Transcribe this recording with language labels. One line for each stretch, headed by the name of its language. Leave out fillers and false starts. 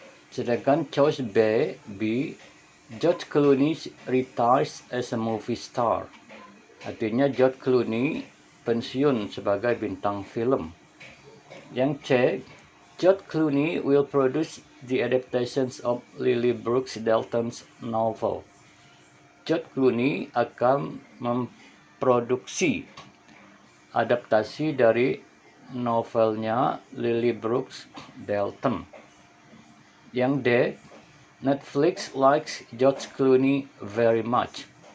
Indonesian: Sedangkan
English: choice B, George Clooney retires as a movie star.
Indonesian: Artinya George Clooney pensiun sebagai bintang film. Yang C,
English: George Clooney will produce the adaptations of Lily Brooke Dalton's novel.
Indonesian: George Clooney akan memproduksi adaptasi dari novelnya Lily Brooke Dalton. Yang D,
English: Netflix likes George Clooney very much.